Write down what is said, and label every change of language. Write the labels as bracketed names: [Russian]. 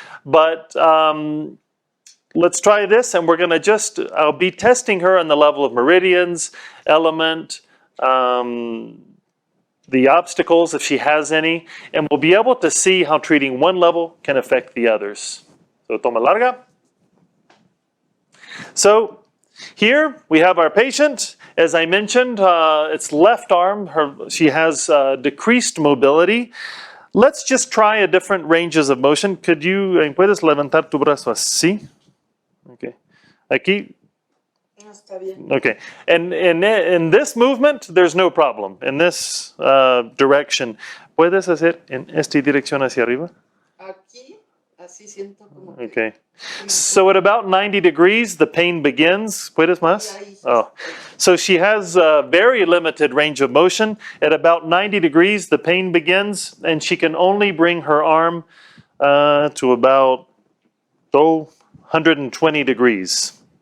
[English] But let's try this, and we're going to I'll be testing her on the level of meridians, element, the obstacles, if she has any, and we'll be able to see how treating one level can affect the others. So, [Spanish] toma larga. [English] So, here we have our patient. As I mentioned, it's left arm. She has decreased mobility. Let's just try a different ranges of motion. [Spanish] ¿Puedes levantar tu brazo así? [English] Okay. [Spanish] Aquí. Está bien. [English] Okay, and in this movement, there's no problem. In this direction, [Spanish] ¿puedes hacer en esta dirección hacia arriba? Aquí, así siento como que... [English] Okay, so at about 90 degrees, the pain begins. [Spanish] ¿Puedes más? [English] Oh, so she has a very limited range of motion. At about 90 degrees, the pain begins, and she can only bring her arm to about 120 degrees.